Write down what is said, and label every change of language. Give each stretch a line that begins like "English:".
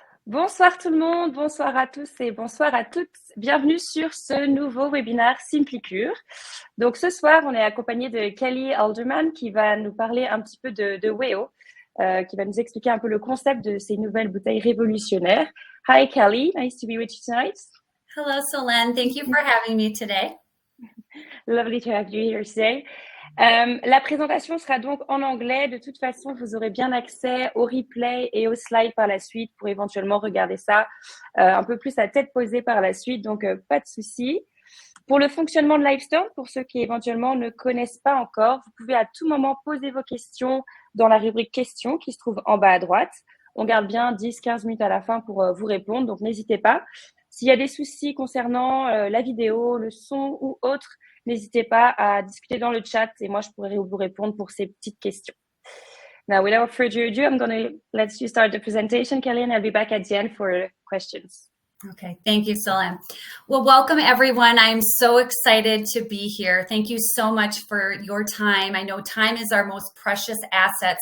French: Bonsoir tout le monde, bonsoir à tous et bonsoir à toutes. Bienvenue sur ce nouveau webinaire Simplycure. Donc ce soir, on est accompagné de Kelly Halderman qui va nous parler un petit peu de WEO, qui va nous expliquer un peu le concept de ces nouvelles bouteilles révolutionnaires.
English: Hi Kelly, nice to be with you tonight. Hello Solène, thank you for having me today. Lovely to have you here today.
French: La présentation sera donc en anglais. De toute façon, vous aurez bien accès au replay et aux slides par la suite pour éventuellement regarder ça un peu plus à tête posée par la suite. Donc, pas de souci. Pour le fonctionnement de Livestore, pour ceux qui éventuellement ne connaissent pas encore, vous pouvez à tout moment poser vos questions dans la rubrique questions qui se trouve en bas à droite. On garde bien 10-15 minutes à la fin pour vous répondre, donc n'hésitez pas. S'il y a des soucis concernant la vidéo, le son ou autre, n'hésitez pas à discuter dans le chat et moi, je pourrai vous répondre pour ces petites questions.
English: Now, without further ado, I'm going to let you start the presentation, Kelly, and I'll be back at the end for questions. Okay, thank you, Solène. Well, welcome everyone. I'm so excited to be here. Thank you so much for your time. I know time is our most precious asset.